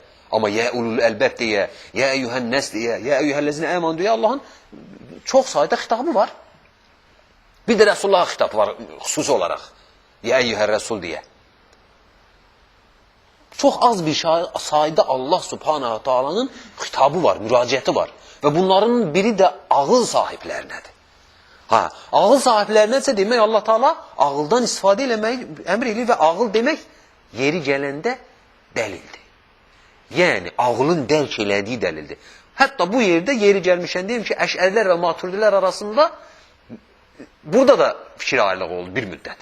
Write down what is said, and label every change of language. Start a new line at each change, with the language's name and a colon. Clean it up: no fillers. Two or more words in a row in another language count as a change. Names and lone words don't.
Turkish: Ama
Arabic: يا أولي الألباب
Turkish: diye,
Arabic: يا أيها الناس
Turkish: diye,
Arabic: يا أيها الذين آمنوا
Turkish: diye Allah'ın çok sayıda hitabı var. Bir de Resulullah'a hitap var hususi olarak.
Arabic: يا أيها الرسول diye.
Turkish: Çok az bir sayıda Allah
Arabic: سبحانه تعالى'nın
Turkish: hitabı var,
Azerbaijani: müraciəti var.
Turkish: Ve bunların biri de ağıl sahiplerinədir.
Azerbaijani: Ağıl sahiplerinədirsə demək Allah Teala ağıldan istifadə eləməyi əmr edir ve ağıl demək yeri gələndə dəlildir. Yəni ağılın dərk elədiyi dəlildir. Hətta bu yerde yeri gəlmişən deyim ki, Əşərilər və Maturidilər arasında burada da fikir ayrılığı oldu bir müddət.